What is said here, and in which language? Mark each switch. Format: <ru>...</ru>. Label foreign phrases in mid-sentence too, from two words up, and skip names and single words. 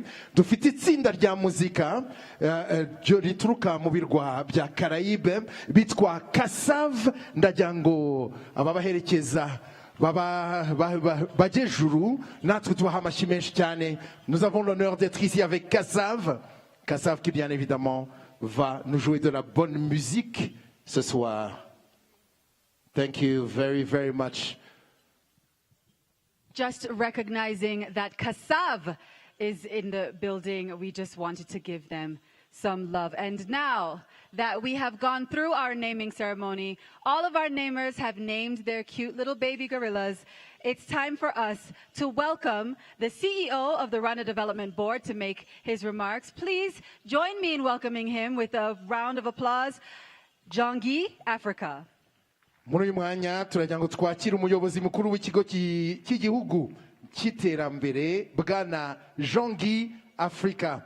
<rw>Dufite itsinda rya muzika rituruka mu birwa bya Caraïbe bitwa Kassav. Ndagira ngo ababaherekeza bajejuru natwe tubaha amashyi menshi cyane.</rw> <fr>Nous avons l'honneur d'être ici avec Kassav. Kassav qui bien évidemment va nous jouer de la bonne musique ce soir.</fr> <en>Thank you very, very much. Just recognizing that Kassav is in the building, we just wanted to give them some love. And now that we have gone through our naming ceremony, all of our namers have named their cute little baby gorillas. It's time for us to welcome the CEO of the Rwanda Development Board to make his remarks. Please join me in welcoming him with a round of applause. Jongi, Africa.</en> <rw>Muri uyu mwanya turagira ngo twakire umuyobozi mukuru w'ikigo cy'igihugu cy'iterambere bwana Jongi Africa.</rw>